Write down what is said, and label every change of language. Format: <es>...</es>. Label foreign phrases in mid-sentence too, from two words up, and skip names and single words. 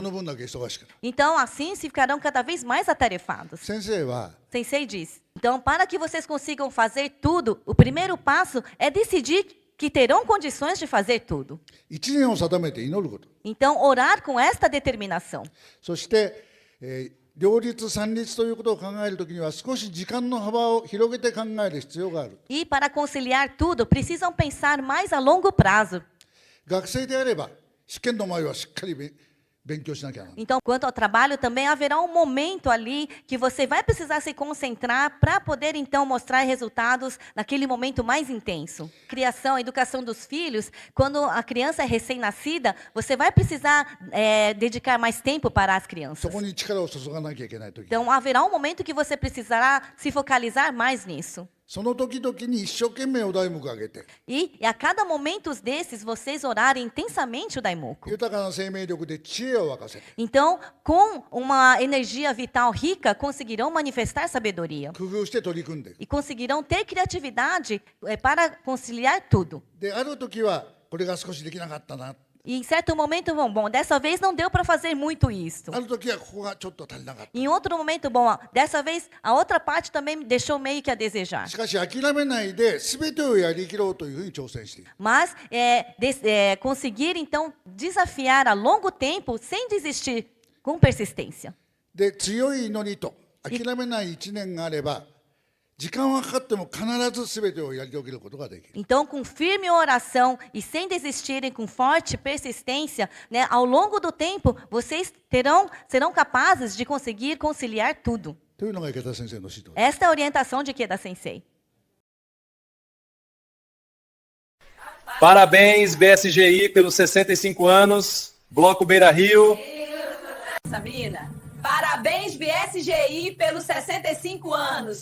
<pt>Então, assim, se ficarão cada vez mais atarefados. Sensei diz, então, para que vocês consigam fazer tudo, o primeiro passo é decidir que terão condições de fazer tudo. Então, orar com esta determinação.</pt> <ja>両立三立ということを考えるときには少し時間の幅を広げて考える必要がある。</ja> <pt>E para conciliar tudo, precisam pensar mais a longo prazo.</pt> <ja>学生であれば試験の前はしっかり勉強しなきゃな。</ja> <pt>Então, quanto ao trabalho, também haverá um momento ali que você vai precisar se concentrar para poder, então, mostrar resultados naquele momento mais intenso. Criação, a educação dos filhos, quando a criança é recém-nascida, você vai precisar dedicar mais tempo para as crianças.</pt> <ja>そこに力を注がなきゃいけないとき。</ja> <pt>Então, haverá um momento que você precisará se focalizar mais nisso.</pt> <ja>その時々に一生懸命お題目をあげて。</ja> <pt>E a cada momento desses, vocês orarem intensamente o Daimoku.</pt> <ja>豊かな生命力で知恵を沸かせて。</ja> <pt>Então, com uma energia vital rica, conseguirão manifestar sabedoria.</pt> <ja>工夫して取り組んでいく。</ja> <pt>E conseguirão ter criatividade para conciliar tudo.</pt> <ja>で、ある時はこれが少しできなかったな。</ja> <pt>E em certo momento, bom, dessa vez não deu para fazer muito isso.</pt> <ja>ある時はここがちょっと足りなかった。</ja> <pt>Em outro momento, bom, dessa vez a outra parte também me deixou meio que a desejar.</pt> <ja>しかし諦めないで全てをやりきろうというふうに挑戦している。</ja> <pt>Mas conseguir então desafiar a longo tempo sem desistir, com persistência.</pt> <ja>で、強い祈りと諦めない一年があれば、時間はかかっても必ず全てをやり遂げることができる。</ja> <pt>Então, com firme oração e sem desistirem, com forte persistência, né, ao longo do tempo, vocês serão capazes de conseguir conciliar tudo.</pt> <ja>というのが池田先生の指導。</ja> <pt>Esta é a orientação de Ikeda Sensei. Parabéns, BSGI, pelos 65 anos. Bloco Beira Rio. Sabina. Parabéns, BSGI, pelos 65 anos.</pt>